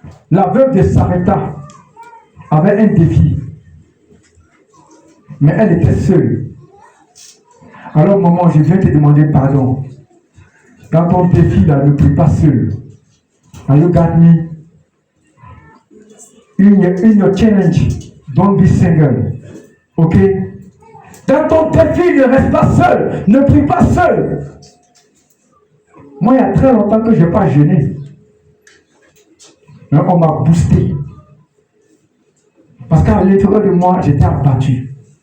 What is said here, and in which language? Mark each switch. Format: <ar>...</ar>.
<fr>La veuve de Sarepta avait un défi, mais elle était seule. Alors maman, je viens te demander pardon. Dans ton défi là, ne prie pas seul.</fr> <en>Are you got me? In your challenge, don't be single. Ok?</en> <fr>Dans ton défi, ne reste pas seul. Ne prie pas seul. Moi, il y a très longtemps que je n'ai pas jeûné. Mais on m'a boosté. Parce qu'à l'intérieur de moi, j'étais abattu.</fr>